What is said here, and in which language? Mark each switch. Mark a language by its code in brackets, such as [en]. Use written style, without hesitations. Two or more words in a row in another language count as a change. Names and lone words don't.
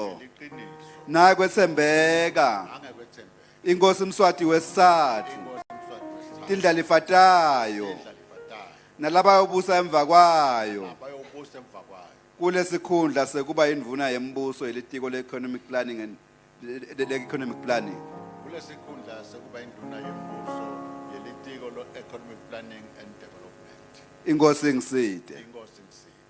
[ss] Ngeliqiniso. Nangekwethembeka. Nangekwethembeka. Inkosi Mswati wesithathu. Tindlela ifatayo. Nalaba yobusa emva kwayo. Nalaba yobusa emva kwayo. Kulesikhundla sekuba indvuna yembuso yelitiko le [en] economic planning and the economic planning. [ss] Kulesikhundla sekuba indvuna yembuso yelitiko lo [en] economic planning and development. [ss] Inkosi ngiside. Inkosi ngiside.